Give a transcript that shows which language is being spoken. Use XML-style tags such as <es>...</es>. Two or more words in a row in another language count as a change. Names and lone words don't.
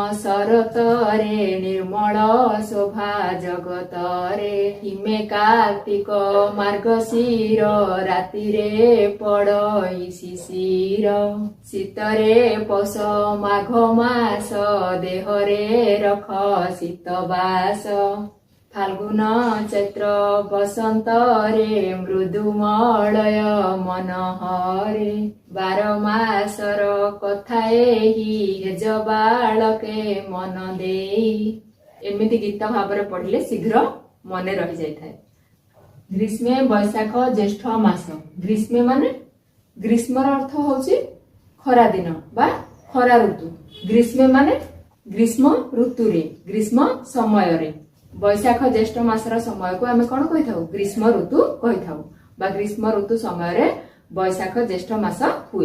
<or>ଶରତରେ ନିର୍ମଳ ଶୋଭା ଜଗତରେ ହିମେ କାର୍ତ୍ତିକ ମାର୍ଗଶିର ରାତିରେ ପଡ଼ଇ ଶିଶିର ଶୀତରେ ପୌଷ ମାଘ ମାସ ଦେହରେ ରଖ ଶୀତବାସ ଫାଲ୍ଗୁନ ଚୈତ୍ର ବସନ୍ତରେ ମୃଦୁମଳୟ ମନ ହରେ 12 ମାସର କଥା ଏହି ହେଜ ବାଳକେ ମନ ଦେଇ। ଏମିତି ଗୀତ ଭାବରେ ପଢ଼ିଲେ ଶୀଘ୍ର ମନେ ରହି ଯାଇଥାଏ। ଗ୍ରୀଷ୍ମେ ବୈଶାଖ ଜ୍ୟେଷ୍ଠ ମାସ ଗ୍ରୀଷ୍ମେ ମାନେ ଗ୍ରୀଷ୍ମର ଅର୍ଥ ହଉଛି ଖରା ଦିନ ବା ଖରା ଋତୁ। ଗ୍ରୀଷ୍ମେ ମାନେ ଗ୍ରୀଷ୍ମ ଋତୁରେ ଗ୍ରୀଷ୍ମ ସମୟ ରେ ବୈଶାଖ ଜ୍ୟେଷ୍ଠ ମାସର ସମୟ କୁ ଆମେ କଣ କହି ଥାଉ ଗ୍ରୀଷ୍ମ ଋତୁ କହି ଥାଉ ବା ଗ୍ରୀଷ୍ମ ଋତୁ ସମୟ ରେ ବୈଶାଖ ଜ୍ୟେଷ୍ଠ ମାସ ହୁଏ।</or>